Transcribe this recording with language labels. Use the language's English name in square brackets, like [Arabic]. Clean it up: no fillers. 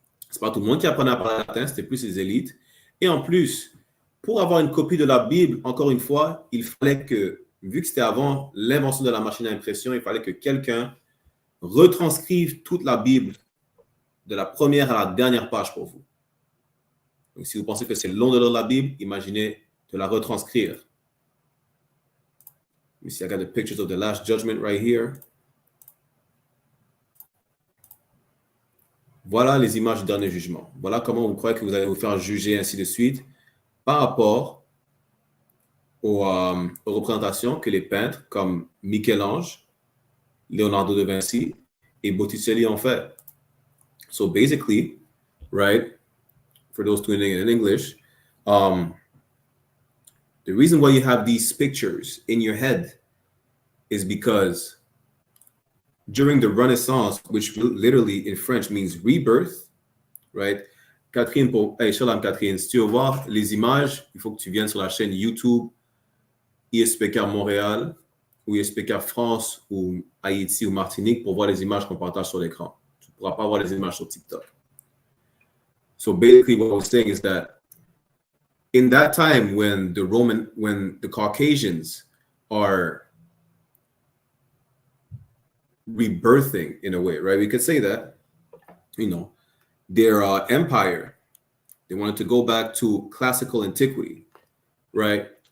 [French] Ce n'est pas tout le monde qui apprenait à parler latin, c'était plus les élites. Et en plus, pour avoir une copie de la Bible, encore une fois, il fallait que, vu que c'était avant l'invention de la machine à impression, il fallait que quelqu'un retranscrive toute la Bible de la première à la dernière page pour vous. Donc, si vous pensez que c'est long de lire la Bible, imaginez de la retranscrire. [English] You see, I got the pictures of the Last Judgment right here. [French] Voilà les images du dernier jugement. Voilà comment vous croyez que vous allez vous faire juger, ainsi de suite, par rapport aux représentations que les peintres comme Michel-Ange, Leonardo da Vinci et Botticelli ont fait. [English] So basically, right, for those tuning in English, the reason why you have these pictures in your head is because during the Renaissance, which literally in French means rebirth, right? [French] Catherine, Shalom Catherine, si tu veux voir les images, il faut que tu viennes sur la chaîne YouTube I.S.P.K Montréal ou I.S.P.K France ou Haïti ou Martinique pour voir les images qu'on partage sur l'écran. Tu ne pourras pas voir les images sur TikTok. [English] So basically what I was saying is that in that time when the Caucasians are rebirthing in a way, right? We could say that, you know, their empire, they wanted to go back to classical antiquity, right?